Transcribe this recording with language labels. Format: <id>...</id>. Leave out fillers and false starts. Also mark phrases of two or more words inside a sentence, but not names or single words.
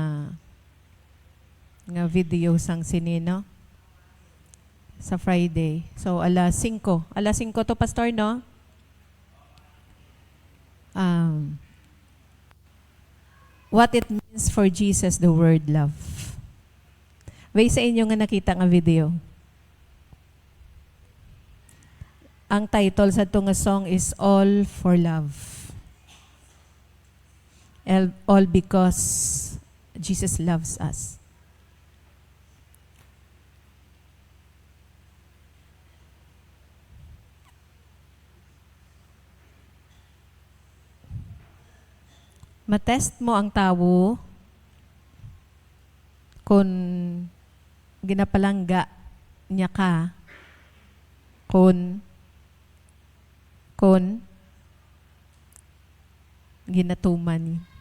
<hil>nga video sang sinino sa Friday. So, alas 5. Alas 5 to, Pastor, no?</hil> <en>What it means for Jesus, the word love.</en> <hil>Way sa inyo nga nakita nga video. Ang title sa itong</hil> <en>song is</en> <hil>All for Love.</hil> <en>All because Jesus loves us.</en> <hil>Matest mo ang tao kung ginapalangga niya ka, kung ginatuman.</hil>